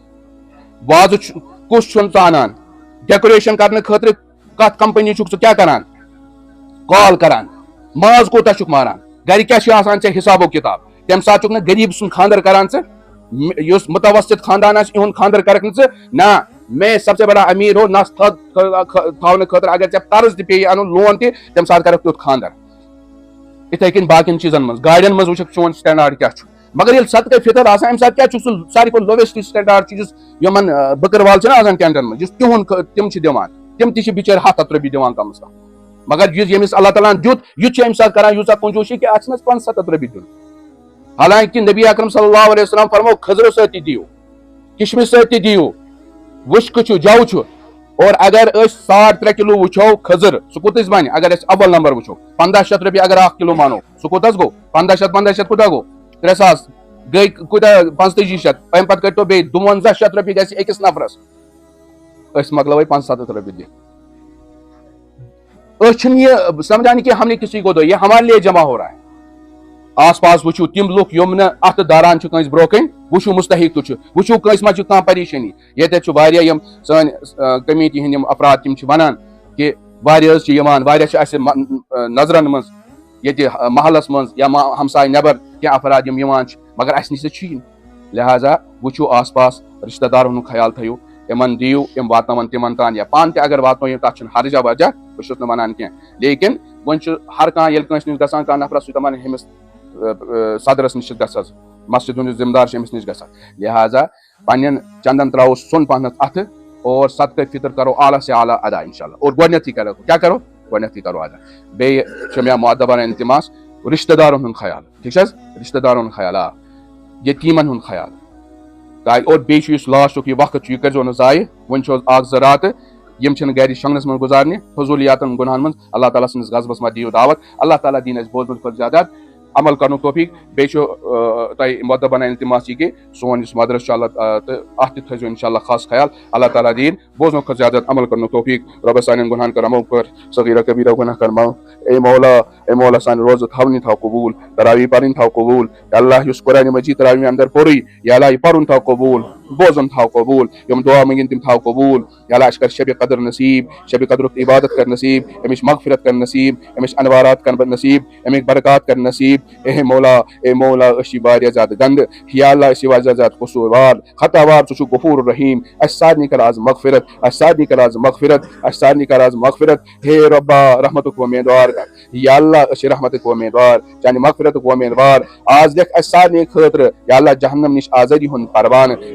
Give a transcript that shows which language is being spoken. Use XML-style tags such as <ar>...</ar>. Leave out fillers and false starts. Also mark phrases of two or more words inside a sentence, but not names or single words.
<ks>وازٕ کُس چھُنہٕ ژٕ انان ڈیکوریشن کرنہٕ خٲطرٕ کتھ کمپنی چھُکھ ژٕ کیاہ کران کال کران ماز کوٗتاہ چھُکھ ماران گرِ کیاہ چھُ آسان ژےٚ حساب و کِتاب تمہِ ساتہٕ چھُکھ نہٕ غریٖب سُنٛد خانٛدر کران ژٕ یُس متوسط خاندان آسہِ یِہُنٛد خانٛدر کرکھ نہٕ ژٕ نہ</ks> <ur>میں سب سے بڑا امیر ہو</ur> <ks>نس تھاونہٕ خٲطرٕ اگر ژےٚ قرض تہِ پیٚیہِ انُن لون تہِ تمہِ ساتہٕ کرکھ تیُتھ خانٛدر یِتھے کٔنۍ باقین چیٖزن منٛز گاڑٮ۪ن منٛز وٕچھکھ چون سٹینڈاڈ کیاہ چھُ مگر ییٚلہِ صدقہ فطر آسان امہِ ساتہٕ کیاہ چھُ سُہ ساروی کھۄتہٕ لوویسٹ سٹینڈاڈ چھُ یُس یِمن بٔکٕروال چھِنہ آسان ٹینٹن منٛز یُس تِہُنٛد تِم چھِ دِوان تِم تہِ چھِ بِچٲرۍ 100 رۄپیہِ دِوان کم از کم مگر ییٚمِس اللہ تعالیٰ ہن دیُت یُتھ چھُ امہِ ساتہٕ کران یوٗتاہ کنجوٗسی کہِ اتھ چھِنہٕ 75 رۄپیہِ دیُن حالانکہِ نبی اکرم</ks> <ar>صلی اللہ علیہ وسلم</ar> <ks>فرمو کھٔزرٕ سۭتۍ تہِ دِیِو کِشمِش سۭتۍ تہِ دِیِو وُشکہٕ چھُ جو چھُ اور اگر أسۍ 3.5 کِلوٗ وٕچھو کھٔزٕر سُہ کوٗتاہ بنہِ اگر أسۍ اول نمبر وٕچھو 1500 رۄپیہِ اگر 1 کِلوٗ مانو سُہ کوٗتاہ گوٚو 1500 کوٗتاہ گوٚو 3000 گٔے کوٗتاہ 4500 امہِ پتہٕ کٔرۍتو بیٚیہِ 5200 رۄپیہِ گژھِ أکِس نفرس أسۍ مۄکلاوے 75 رۄپیہِ دِتھ أسۍ چھِنہٕ یہِ سمجھان کہِ</ks> <ur>ہم نے کسی کو دو یہ ہمارے لیے جمع ہو رہا ہے آس پاس</ur> <ks>وٕچھِو تِم لُکھ یِم نہٕ اتھٕ داران چھِ کٲنٛسہِ برونٛہہ کَنۍ وٕچھِو مُستحق تہِ چھُ وٕچھِو کٲنٛسہِ ما چھِ کانٛہہ پریشٲنی ییٚتٮ۪تھ چھُ واریاہ یِم سٲنۍ کمیٖٹی ہٕنٛدۍ یِم افراد تِم چھِ ونان کہِ واریاہ حظ چھِ یِوان واریاہ چھِ اَسہِ نظرن منٛز ییٚتہِ محلس منٛز یا ہمساے نٮ۪بر کینٛہہ افراد یِم یِوان چھِ مگر اَسہِ نِش تہِ چھُیی نہٕ لہٰذا وٕچھِو</ks> <ur>آس پاس</ur> <ks>رشتہٕ دارن ہُنٛد خیال تھٲیِو یِمن دِیِو یِم واتناون تِمن تام یا پانہٕ تہِ اگر واتنٲیِو تتھ چھُنہٕ حرجا ورجا بہٕ چھُس نہٕ ونان کینٛہہ لیکن وۄنۍ چھُ ہر کانٛہہ ییٚلہِ کٲنٛسہِ نِش گژھان کانٛہہ نفرس چھُ دپان أمِس صدرس نِش چھِ گژھ حظ مسجد ہُنٛد ذمہٕ دار چھُ أمِس نِش گژھان لہٰذا پننٮ۪ن چندن تراوو سۄن پہنتھ اتھٕ اور صدقہ فطر کرو</ks> <ur>اعلیٰ سے اعلیٰ</ur> <ks>ادا</ks> <ar>انشاء اللہ</ar> <ks>اور گۄڈنیتھٕے کرو کیاہ کرو گۄڈنیتھٕے کرو ادا بیٚیہِ چھُ مےٚ مُعدبانہ التماس رشتہٕ دارن ہُنٛد خیال ٹھیٖک چھِ حظ رشتہٕ دارن ہُنٛد خیال آ یتیٖمن ہُنٛد خیال اور بیٚیہِ چھُ یُس لاسٹُک یہِ وقت چھُ یہِ کٔرزیٚو نہٕ ضایہِ وۄنۍ چھُ 1-2 راتہٕ یِم چھِنہٕ گرِ شۄنٛگنس منٛز گُزارنہِ فضوٗلیاتن گُناہن منٛز اللہ تعالیٰ سٕنٛدِس غضبس منٛز دِیِو دعوت اللہ تعالیٰ دِیِن اَسہِ بوزنہٕ کھۄتہٕ زیادٕ عمل کرنُک توفیٖق بیٚیہِ چھُ تۄہہِ مُعدبانہ التماس یہِ کہِ سون یُس مدرس چھُ اللہ تہٕ اتھ تہِ تھٲیزیٚو</ks> <ar>انشاء اللہ</ar> <ks>خاص خیال اللہ تعالیٰ دِیِن بوزنہٕ کھۄتہٕ زیادٕ عمل کرنُک توفیٖق رۄبس سانٮ۪ن گُناہن کر معاف کر صغیرہ کبیرہ گُناہ کر معاف اے مولا سانہِ روزٕ تھاونہِ تھاو قبوٗل تراویح پرٕنۍ تھاو قبوٗل یا اللہ یُس قرآنِ مجیٖد تراویح اندر پوٚرُے یا اللہ یہِ پرُن تھاو قبوٗل بوزُن تھاو قبوٗل یِم دعا منٛگِنۍ تِم تھاو قبوٗل یا اللہ اَسہِ کر شبِ قدر نصیٖب شبِ قدرُک عبادت کر نصیٖب اَمِچ مغفرت کر نصیٖب اَمِچ انوارات کر نصیٖب اَمِکۍ برکات کر نصیٖب اے مولا أسۍ چھِ واریاہ زیادٕ گنٛدٕ یا اللہ أسۍ چھِ واریاہ زیادٕ قصوٗروار خطاوار ژٕ چھُکھ غفوٗر رحیٖم اَسہِ سارنٕے کر آز مغفرت اَسہِ سارنٕے کر آز مغفرت اَسہِ سارنٕے کر آز مغفرت ہے رۄبا رحمتُک وۄمیدوار یا اللہ أسۍ چھِ رحمتٕکۍ وۄمیدوار چانہِ مغفرتُک وۄمیدوار آز لیکھ اَسہِ سارنٕے خٲطرٕ یا اللہ جہنم نِش آزٲدی ہُنٛد پروانہٕ اے</ks>